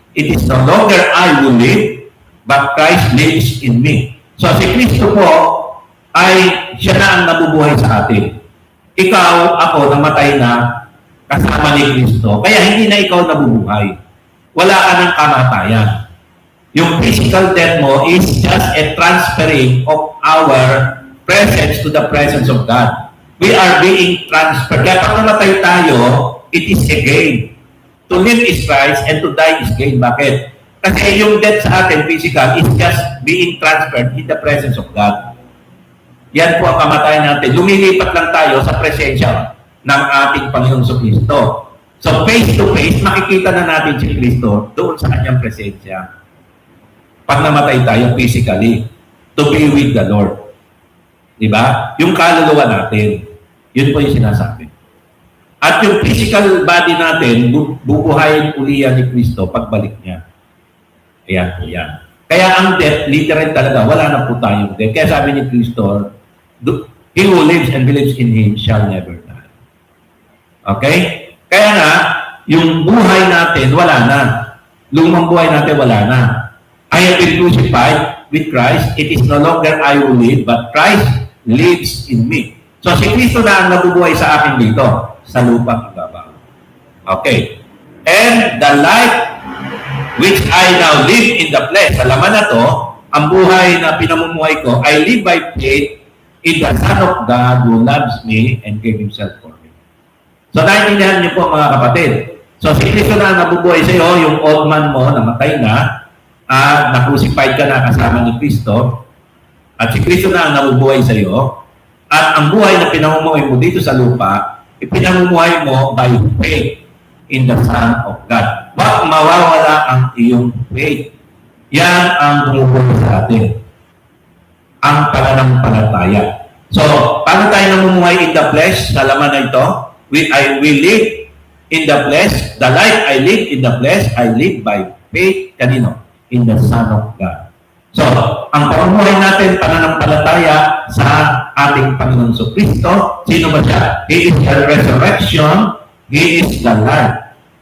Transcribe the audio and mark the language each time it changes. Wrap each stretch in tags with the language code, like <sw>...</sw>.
<en>It is no longer I who live, but Christ lives in me.</en> <tl>So, si Kristo po ay siya na ang nabubuhay sa atin. Ikaw, ako, namatay na kasama ni Kristo. Kaya hindi na ikaw nabubuhay. Wala ka ng kamatayan.</tl> <en>Yung physical death mo is just a transferring of our presence to the presence of God. We are being transferred.</en> <tl>Kaya pag namatay tayo,</tl> <en>it is a gain. To live is Christ and to die is gain.</en> <tl>Bakit? Kasi yung</tl> <en>death sa atin, physical, is just being transferred in the presence of God.</en> <tl>Yan po ang kamatayan natin. Lumilipat lang tayo sa presensya ng ating Panginoong Kristo. So face to face, makikita na natin si Kristo doon sa kanyang presensya. Pag namatay tayo</tl> <en>physically, to be with the Lord.</en> <tl>Diba? Yung kaluluwa natin, yun po yung sinasabi. At yung physical body natin, bubuhayin uli yan ni Kristo pagbalik niya. Ayan po yan. Kaya ang death, literal talaga, wala na po tayong death. Kaya sabi ni Kristo,</tl> <en>he who lives and believes in Him shall never die. Okay?</en> <tl>Kaya nga, yung buhay natin, wala na. Lumang buhay natin, wala na.</tl> <en>I have been crucified with Christ. It is no longer I who live, but Christ lives in me.</en> <tl>So si Kristo na ang nabubuhay sa akin dito, sa lupang ibabaw.</tl> <en>Okay. And the life which I now live in the flesh,</en> <tl>sa laman na to, ang buhay na pinamumuhay ko,</tl> <en>I live by faith in the Son of God who loves me and gave Himself for me.</en> <tl>So naiintindihan niyo po mga kapatid. So si Kristo na ang nabubuhay sa iyo, yung old man mo, namatay na, na-crucified ka na kasama ni Kristo, at si Kristo na ang nabubuhay sa iyo, at ang buhay na pinamumuhay mo dito sa lupa, ipinamumuhay mo</tl> <en>by faith in the Son of God.</en> <tl>Wag mawawala ang iyong faith. Yan ang bumubuhay sa atin. Ang pananampalataya. So, paano tayo namumuhay</tl> <en>in the flesh</en> <tl>sa laman na ito?</tl> <en>We live in the flesh. The life I live in the flesh, I live by faith.</en> <tl>Kanino?</tl> <en>In the Son of God.</en> <tl>So, ang pamumuhay natin, pananampalataya sa ating Panginoon Kristo. Sino ba siya?</tl> <en>He is the resurrection. He is the life.</en>